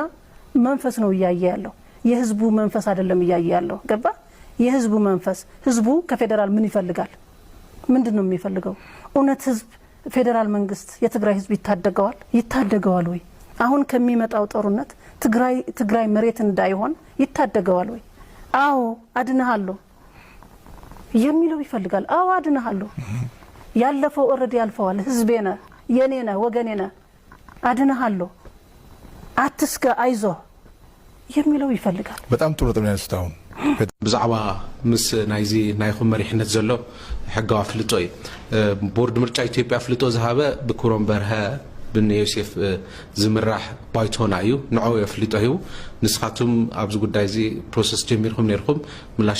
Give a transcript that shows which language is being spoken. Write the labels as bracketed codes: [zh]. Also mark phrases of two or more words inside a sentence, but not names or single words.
[am] መንፈስ ነው ያያያለው የህዝቡ መንፈስ አይደለም ያያያለው ገባ የህዝቡ መንፈስ ህዝቡ ከፌደራል ምን ይፈልጋል ምንድነው የሚፈልገው እውነት ህዝብ ፌደራል መንግስት የትግራይ ህዝብ ይታደገዋል ወይ አሁን ከሚመጣው ጦርነት ትግራይ መሬት እንዳይሆን ይታደገዋል ወይ አዎ አድነሃለሁ የሚለው ይፈልጋል አዎ አድነሃለሁ ያለፈው ኦሬዲ ያልፈዋል ህዝቤና የኔና ወገኔና አድነሃለሁ አትስጋ አይዞ የሚለው ይፈልጋል በጣም ጥሩ ጥሩ ያስታውን [ti] ብዛዕባ ምስ ናይዚ ናይኹም መሪሕነት ዘሎ ሕጋዊ ፍልጦ እዩ ቦርድ ምርጫ ኢትዮጵያ ፍልጦ ዝሃበ ብክብሮም በርሀ ብን ዮሴፍ ዝምራሕ ባይቶና እዩ ንዕኡ የፍልጦ እዩ ንስኻቱም ኣብዚ ጉዳይ እዚ ፕሮሰስ ጀሚርኩም ነርኩም ምላሽ